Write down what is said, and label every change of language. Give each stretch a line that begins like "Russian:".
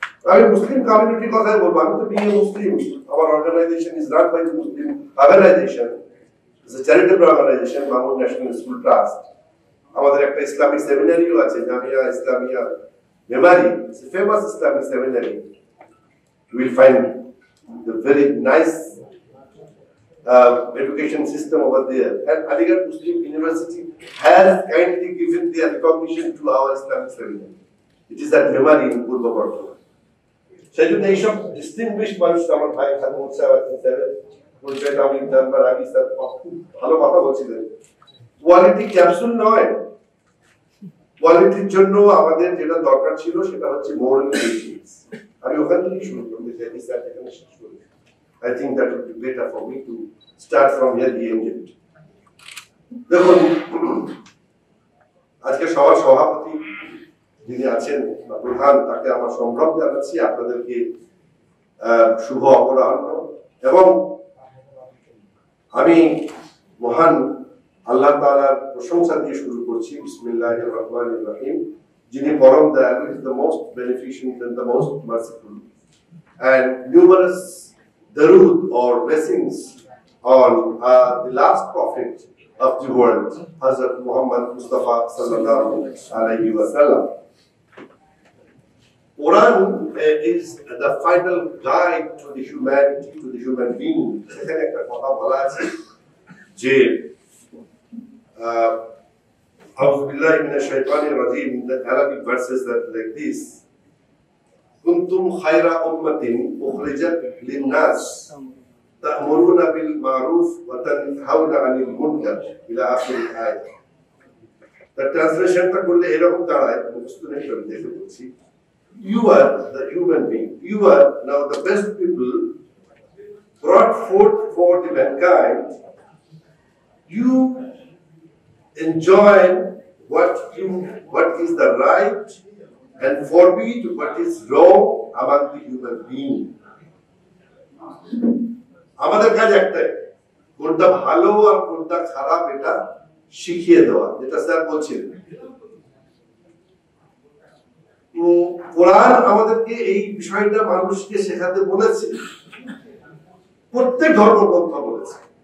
Bangla: আমি মুসলিম কমিউনিটির কথাই বলবো, আমি তো বিএ মুসলিম, আমার
English: organization is run by the Muslim organization, it's a charitable organization,
Bangla: Mamun national school trust. আমাদের একটা ইসলামিক সেমিনারিও আছে, Jamia Islamia Memari,
English: It's a famous Islamic seminary. You will find the very nice education system over there, and Aligarh Muslim University has kindly given their recognition to our Islamic seminary. It is at Memari in Purba Bardhan.
Bangla: সেই জন্য এইসব distinguished মানুষ, আমার ভাই খাদমুল সাহেব আছেন, স্যারের পরিচয়টা আমি জানবার আগে স্যার খুব ভালো কথা বলছিলেন। কোয়ালিটি ক্যাপসুল নয়, কোয়ালিটির জন্য আমাদের যেটা দরকার ছিল সেটা হচ্ছে মোরাল এথিক্স। আমি ওখান থেকেই শুরু করতে চাই, স্যার এখানে শেষ করি।
English: I think that would be better for me to start from here the end.
Bangla: দেখুন, আজকে সবার সভাপতি যিনি আছেন বা প্রধান, তাকে আমার সম্ভ্রম জানাচ্ছি, আপনাদেরকে শুভ অপরাহ্ন। এবং আমি মহান আল্লাহ তাআলার প্রশংসা দিয়ে শুরু করছি।
Arabic: বিসমিল্লাহির রহমানির রহিম,
Bangla: যিনি পরম দয়ালু,
English: is the most beneficent and the most merciful, and numerous darood or blessings on the last prophet of the world, Hazrat Muhammad Mustafa
Arabic: sallallahu alaihi wasallam.
English: Quran is the final guide to the humanity, to the human being.
Bangla: এখানে একটা কথা বলা আছে যে
Arabic: أعوذ بالله من الشيطان الرجيم.
English: The Arabic verses that like this:
Arabic: كنتم خير أمة أخرجت للناس تأمرون بالمعروف وتنهون عن المنكر إلى آخر الآية.
English: The translation
Bangla: টা করলে এরকম দাঁড়ায়, মুখস্থ নেই, আমি দেখে বলছি।
English: You are the human being. You are now the best people brought forth for the mankind. You enjoy what is the right and forbid what is wrong among the human being.
Bangla: আমাদের কাজ একটাই, কোনটা ভালো আর কোনটা খারাপ এটা শিখিয়ে দেওয়া, যেটা স্যার বলছিলেন। কোরআন আমাদেরকে এই বিষয়টা মানুষকে শেখাতে বলেছে, প্রত্যেক ধর্মগ্রন্থ বলেছে।